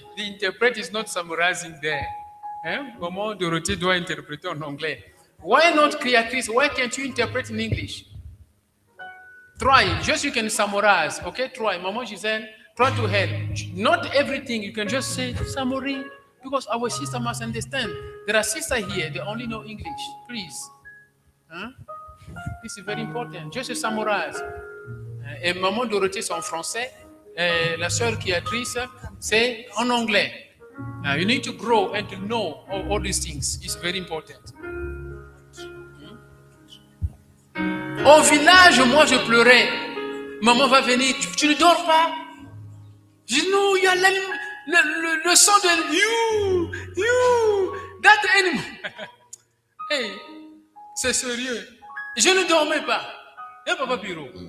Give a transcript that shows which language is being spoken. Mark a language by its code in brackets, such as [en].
[en] The interpreter is not summarizing there. Hein? [fr] Maman Dorothée doit interpréter en anglais. [en] Why not, créatrice? Why can't you interpret in English? Try. Just you can summarize. Okay, try. Maman Gisèle, try to help. Not everything. You can just say summary. Because our sister must understand. There are sisters here, they only know English. Please. Hein? This is very important. Just to summarize. [fr] Et maman Dorothée, c'est en français. Et la sœur qui est triste, c'est en anglais. [en] You need to grow and to know all these things. It's very important. [fr] Au village, moi je pleurais. Maman va venir, tu ne dors pas? Je dis non, il y a le son de you, [en] that animal. [fr] Hey, c'est sérieux. Je ne dormais pas. Et papa Bureau.